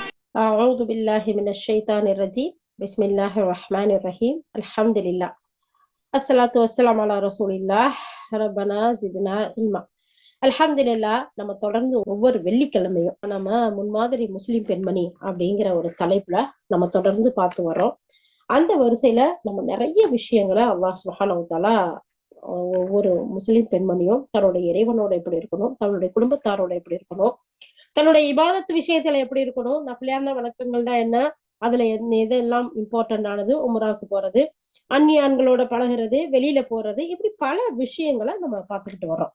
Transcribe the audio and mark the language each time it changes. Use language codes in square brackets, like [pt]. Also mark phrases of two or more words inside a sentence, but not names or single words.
[ar] أعوذ بالله من الشيطان الرجيم بسم الله الرحمن الرحيم الحمد لله الصلاة والسلام على رسول الله ربنا زدنا علما அல்ஹம்துலில்லா. [ta] நம்ம தொடர்ந்து ஒவ்வொரு வெள்ளிக்கிழமையும் நம்ம முன்மாதிரி முஸ்லிம் பெண்மணி அப்படிங்கிற ஒரு தலைப்புல நம்ம தொடர்ந்து பார்த்து வரோம். அந்த வரிசையில நம்ம நிறைய விஷயங்களை [ar] الله سبحانه وتعالى [ta] ஒவ்வொரு முஸ்லிம் பெண்மணியும் தன்னுடைய இறைவனோட எப்படி இருக்கணும், தன்னுடைய குடும்பத்தாரோட எப்படி இருக்கணும், தன்னுடைய இபாதத்து விஷயத்துல எப்படி இருக்கணும், நஃபிலான வணக்கங்கள்னா என்ன, அதுல எதெல்லாம் இம்பார்ட்டன்ட் ஆனது, உம்ராவுக்கு போறது, அந்நியான்களோட பழகிறது, வெளியில போறது, இப்படி பல விஷயங்களை நம்ம பார்த்துக்கிட்டு வர்றோம்.